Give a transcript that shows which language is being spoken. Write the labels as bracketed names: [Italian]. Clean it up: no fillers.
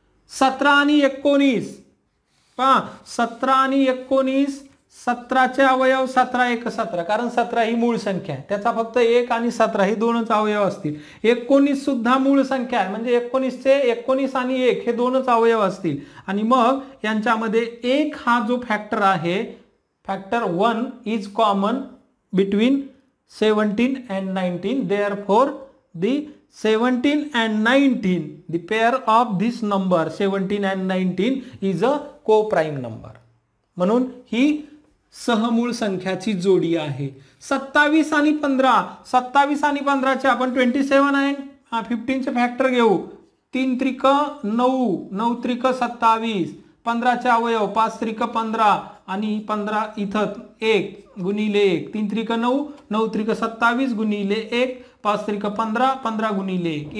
[Marathi] 17 आणि 19 पहा, 17 आणि 19 17चे अवयव 17 1 17 कारण 17 ही मूळ संख्या आहे, त्याचा फक्त 1 आणि 17 ही 2च अवयव असतील. 19 सुद्धा मूळ संख्या आहे म्हणजे 19 आणि 1 हे 2च अवयव असतील. आणि मग यांच्यामध्ये 1 हा जो फॅक्टर आहे, [English] Factor 1 is common between 17 and 19. Therefore, the 17 and 19, the pair of this number 17 and 19 is a co-prime number. [Marathi] म्हणून ही सहमूळ संख्याची जोडी आहे. 27 आणि 15 27 आणि 15चे आपण 27 आहे 15चे फॅक्टर घेऊ. 3 त्रिक 9 9 त्रिक 27. 15चे अवयव 5 त्रिक 15 आणि 15 इथं 1 गुणिले 1 3 त्रिक 9 9 त्रिक 27 गुणिले 1 5 त्रिक 15 15 गुणिले 1.